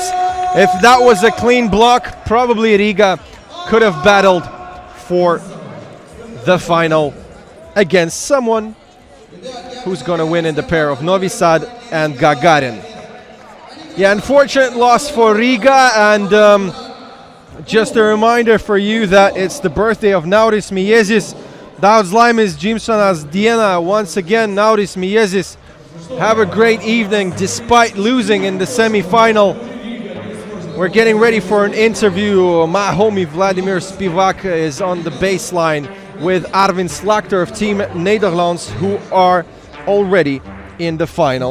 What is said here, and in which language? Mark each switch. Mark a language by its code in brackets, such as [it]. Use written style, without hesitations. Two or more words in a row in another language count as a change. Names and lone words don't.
[en] If that was a clean block, probably Riga could have battled for the final against someone who's going to win in the pair of Novi Sad and Gagarin. Yeah, unfortunate loss for Riga, and just a reminder for you that it's the birthday of Nauris Miezis. [lv] Daudz laimes dzimšanas dienā. [en] Once again, Nauris Miezis, have a great evening despite losing in the semi-final. We're getting ready for an interview. My homie Vladimir Spivak is on the baseline with Arvin Slakter of Team Nederlands, who are already in the final.